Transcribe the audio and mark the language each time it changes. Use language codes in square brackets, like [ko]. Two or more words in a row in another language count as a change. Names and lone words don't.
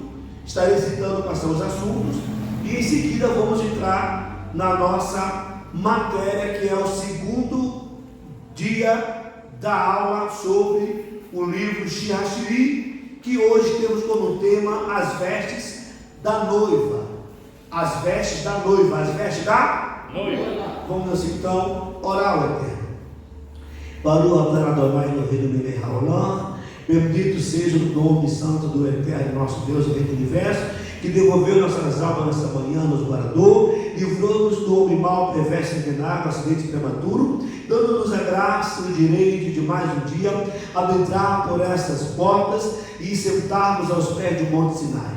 [pt] Estarei citando quais são os assuntos e em seguida vamos entrar na nossa matéria, que é o segundo dia da aula sobre o livro Shiashiri, que hoje temos como tema as vestes da noiva. As vestes da noiva, as vestes da noiva. Vamos assim então orar ao Eterno. [he] ברוך אתה אדוני אלוהינו מלך העולם. [pt] Bendito seja o nome santo do Eterno, nosso Deus, o Rei do Universo, que devolveu nossas almas nessa manhã, nos guardou, livrou-nos do homem mau, perverso e envenenado, acidente prematuro, dando-nos a graça e o direito de mais um dia adentrar por essas portas e sentarmos aos pés do Monte Sinai.